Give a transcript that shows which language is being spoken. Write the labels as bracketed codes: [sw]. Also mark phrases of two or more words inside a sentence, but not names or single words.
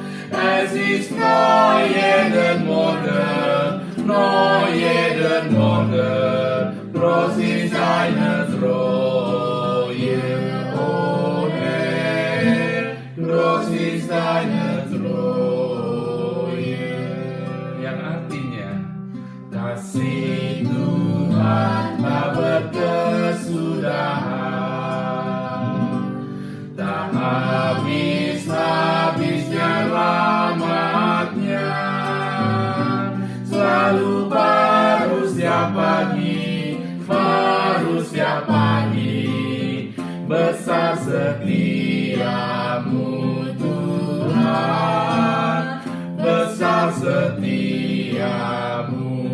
[de] Es ist neu jeden Morgen, groß ist deine Treue, o Herr, groß ist deine Treue. [id] Yang artinya, kasih Tuhan tak berkesudahan, tak habis-habisnya rahmat-Nya, selalu baru setiap pagi, besar setiamu Tuhan, besar setiamu.